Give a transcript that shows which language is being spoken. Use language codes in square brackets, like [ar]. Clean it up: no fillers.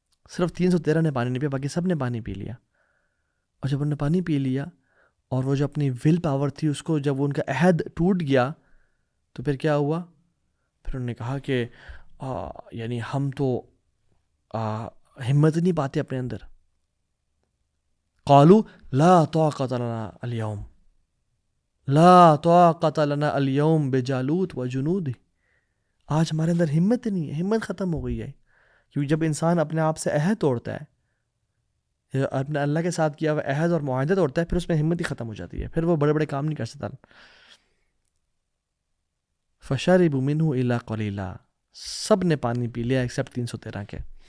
[ur] صرف 313 نے پانی نہیں پیا، باقی سب نے پانی پی لیا. اور جب انہوں نے پانی پی لیا اور وہ جو اپنی ول پاور تھی اس کو جب ان کا عہد ٹوٹ گیا تو پھر کیا ہوا؟ پھر انہوں نے کہا کہ یعنی ہم تو ہمت نہیں پاتے اپنے اندر. [ar] قالوا لا طاقت لنا اليوم، لا طاقت لنا اليوم بجالوت وجنود. [ur] آج ہمارے اندر ہمت نہیں ہے، ہمت ختم ہو گئی ہے. کیونکہ جب انسان اپنے آپ سے عہد توڑتا ہے، اپنے اللہ کے ساتھ کیا ہوا عہد اور معاہدہ توڑتا ہے، پھر اس میں ہمت ہی ختم ہو جاتی ہے، پھر وہ بڑے بڑے کام نہیں کر سکتا. [ar] فشربوا منه الا قلیلا، [ur] سب نے پانی پی لیا ایکسیپٹ 313 کے.